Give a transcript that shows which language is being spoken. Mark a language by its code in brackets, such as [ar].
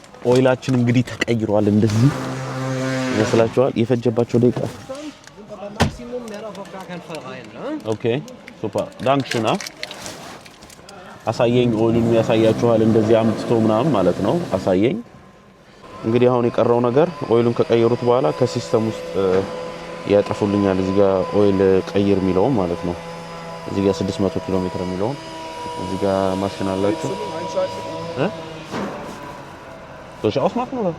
[am] ኦይላችን እንግዲህ ተቀይሯል። እንደዚህ ይመስላችኋል? የፈጀባቸው ደቂቃ [de] Sind wir beim Maximum, mehr darf auf gar keinen Fall rein, ne? [am] ኦኬ ሱፐር ዳንክሽና አሳየኝ። ኦይሉን ያሳያችኋል እንደዚህ አምጥቶ ምናምን ማለት ነው። አሳየኝ። እንግዲህ አሁን የቀረው ነገር ኦይሉን ከቀየሩት በኋላ ከሲስተም ውስጥ ያጠፉልኛል። እዚህ ጋር ኦይል ቀይር የሚለው ማለት ነው። እዚህ ጋር 600 ኪሎ ሜትር የሚለው እዚህ ጋር ማሽን አላችሁ እ [de] Soll ich ausmachen oder?